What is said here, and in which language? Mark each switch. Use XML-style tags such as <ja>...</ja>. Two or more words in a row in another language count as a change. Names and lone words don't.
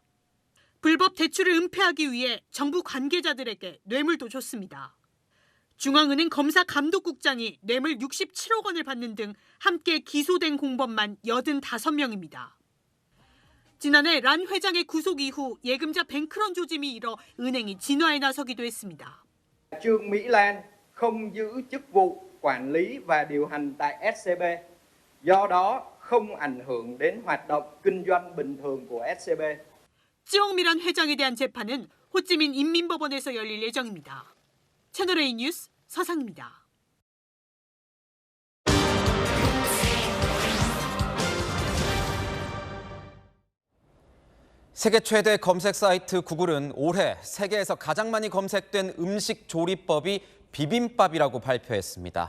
<ko>불법 대출을 은폐하기 위해 정부 관계자들에게 뇌물도 줬습니다. 중앙은행 검사감독국장이 뇌물 67억 원을 받는 등 함께 기소된 공범만 85명입니다. 지난해 란 회장의 구속 이후 예금자 뱅크런 조짐이 일어 은행이 진화에 나서기도 했습니다.</ko> <vi>Trương Mỹ Lan không giữ chức vụ quản lý và điều hành tại SCB. Do đó không ảnh hưởng đến hoạt động kinh doanh bình thường của SCB.</vi> <ko>쯔옹미란 회장에 대한 재판은 호찌민 인민법원에서 열릴 예정입니다. 채널A 뉴스 서상입니다. 세계 최대 검색 사이트 구글은 올해 세계에서 가장 많이 검색된 음식 조리법이 비빔밥이라고 발표했습니다.</ko>